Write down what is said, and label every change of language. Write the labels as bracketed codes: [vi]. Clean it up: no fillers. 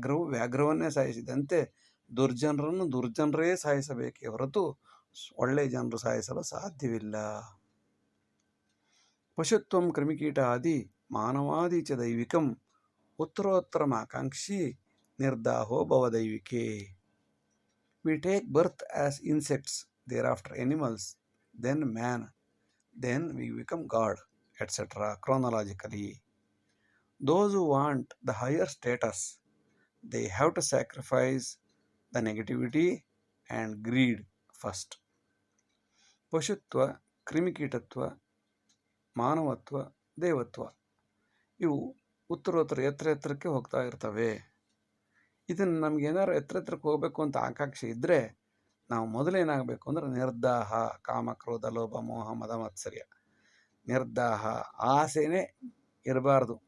[kn] ವ್ಯಾಘ್ರವನ್ನೇ ಸಾಯಿಸಿದಂತೆ ದುರ್ಜನರೇ ಸಾಯಿಸಬೇಕೇ ಹೊರತು ಒಳ್ಳೆಯ ಜನರು ಸಾಯಿಸಲು ಸಾಧ್ಯವಿಲ್ಲ. [sa] ಪಶುತ್ವಂ ಕ್ರಿಮಿಕೀಟಾದಿ ಮಾನವಾದಿ ಚ ದೈವಿಕಂ ಉತ್ತರೋತ್ತರಮಾಕಾಂಕ್ಷಿ ನಿರ್ದಾಹೋ ಭವದೈವಿಕೆ. [en] We take birth as insects, thereafter animals, then man, then we become God, etc. chronologically. Those who want the higher status, they have to sacrifice the negativity and greed first. [kn] ಪಶುತ್ವ, ಕ್ರಿಮಿಕೀಟತ್ವ, ಮಾನವತ್ವ, ದೇವತ್ವ ಇವು ಉತ್ತರೋತ್ತರ ಎತ್ತರಕ್ಕೆ ಹೋಗ್ತಾ ಇರ್ತವೆ. ಇದನ್ನು ನಮಗೇನಾದ್ರು ಎತ್ತರಕ್ಕೆ ಹೋಗಬೇಕು ಅಂತ ಆಕಾಂಕ್ಷೆ ಇದ್ದರೆ ನಾವು ಮೊದಲೇನಾಗಬೇಕು ಅಂದರೆ ನಿರ್ದಾಹ, ಕಾಮಕ್ರೋಧ ಲೋಭ ಮೋಹ ಮದ ಮತ್ಸರ್ಯ, ನಿರ್ದಾಹ, ಆಸೆನೇ ಇರಬಾರ್ದು.